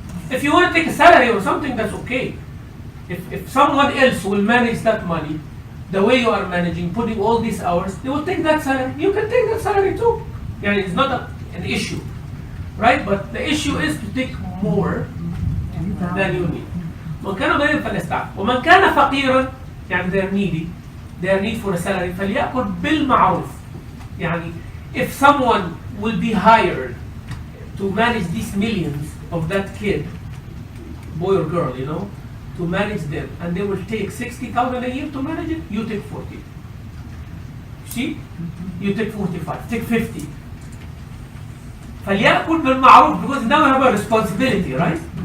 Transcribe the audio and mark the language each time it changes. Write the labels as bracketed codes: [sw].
[en] If you want to take a salary or something, that's okay. If someone else will manage that money, the way you are managing, putting all these hours, they will take that salary. You can take that salary too. Yeah, it's not an issue, right? But the issue is to take more than you need. [ar] وَمَنْ كَانَ غَنِيًّا فَلْيَسْتَعْفِفْ وَمَنْ كَانَ فَقِيرًا, يعني [en] they're needy, their need for a salary, [ar] فَلْيَأْكُلْ بِالْمَعْرُوفِ. [en] يعني if someone will be hired to manage these millions of that kid, boy or girl, you know, to manage them, and they will take 60,000 a year to manage it, you take 40. See? You take 45, take 50. [ar] فَلْيَأْكُلْ بِالْمَعْرُوفِ, [en] because now you have a responsibility, right?